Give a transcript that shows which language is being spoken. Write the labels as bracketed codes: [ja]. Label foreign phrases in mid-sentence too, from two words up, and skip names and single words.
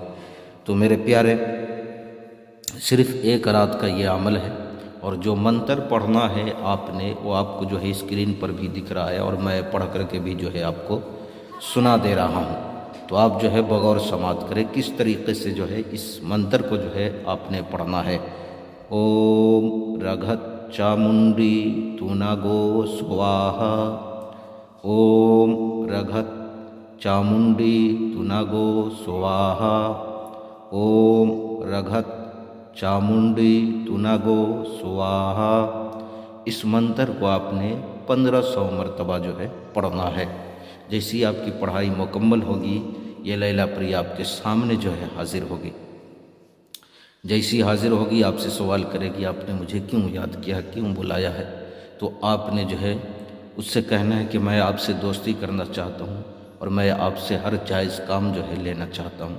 [ur] تو میرے پیارے، صرف ایک رات کا یہ عمل ہے، اور جو منتر پڑھنا ہے آپ نے وہ آپ کو جو ہے اسکرین پر بھی دکھ رہا ہے، اور میں پڑھ کر کے بھی جو ہے آپ کو سنا دے رہا ہوں۔ تو آپ جو ہے بغور سماعت کریں کس طریقے سے جو ہے اس منتر کو جو ہے آپ نے پڑھنا ہے۔ [sa] اوم رگھت چامنڈی توناگو سواہا، اوم رگھت چامنڈی توناگو سواہا، اوم رگھت چامنڈی توناگو سواہا۔ [ur] اس منتر کو آپ نے 1500 مرتبہ جو ہے پڑھنا ہے۔ جیسی آپ کی پڑھائی مکمل ہوگی، یہ لیلہ پری آپ کے سامنے جو ہے حاضر ہوگی۔ جیسی حاضر ہوگی آپ سے سوال کرے گی آپ نے مجھے کیوں یاد کیا، کیوں بلایا ہے، تو آپ نے جو ہے اس سے کہنا ہے کہ میں آپ سے دوستی کرنا چاہتا ہوں، اور میں آپ سے ہر جائز کام جو ہے لینا چاہتا ہوں۔